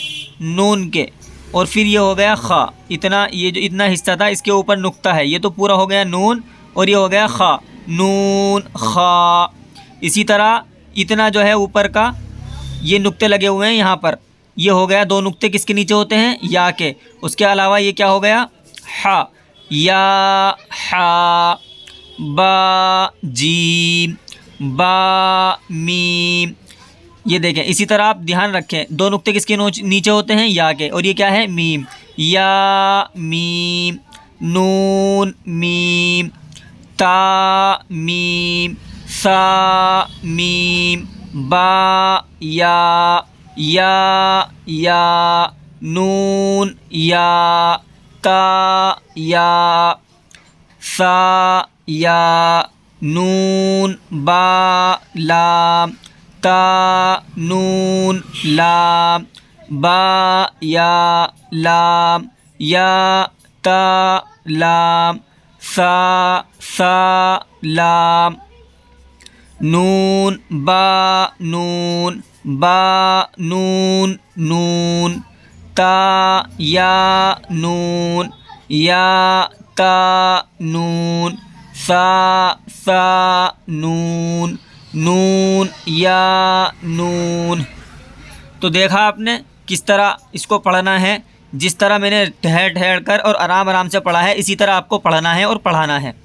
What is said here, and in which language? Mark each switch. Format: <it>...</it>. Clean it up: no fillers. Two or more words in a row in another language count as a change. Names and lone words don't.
<ur>نون کے، اور پھر یہ ہو گیا خا۔ یہ جو اتنا حصہ تھا اس کے اوپر نقطہ ہے، یہ تو پورا ہو گیا نون، اور یہ ہو گیا خا، نون خا۔ اسی طرح اتنا جو ہے اوپر کا یہ نقطے لگے ہوئے ہیں یہاں پر، یہ ہو گیا 2 نقطے کس کے نیچے ہوتے ہیں؟ یا کے۔ اس کے علاوہ یہ کیا ہو گیا؟ حا، یا حا، با جیم، با میم۔ یہ دیکھیں اسی طرح آپ دھیان رکھیں، 2 نقطے کس کے نیچے ہوتے ہیں؟ یا کے، اور یہ کیا ہے؟ میم، یا میم، نون میم، تا میم، سا میم، با یا، نون یا، تا یا، سا یا، نون با لام، تا نون لام، با یا لام، یا تا لام، سا لام۔ نون با نون با نون نون تا یا نون یا تا نون سا سا نون نون یا نون. تو دیکھا آپ نے کس طرح اس کو پڑھنا ہے. جس طرح میں نے ٹھہر ٹھہر کر اور آرام آرام سے پڑھا ہے اسی طرح آپ کو پڑھنا ہے اور پڑھانا ہے.</ur>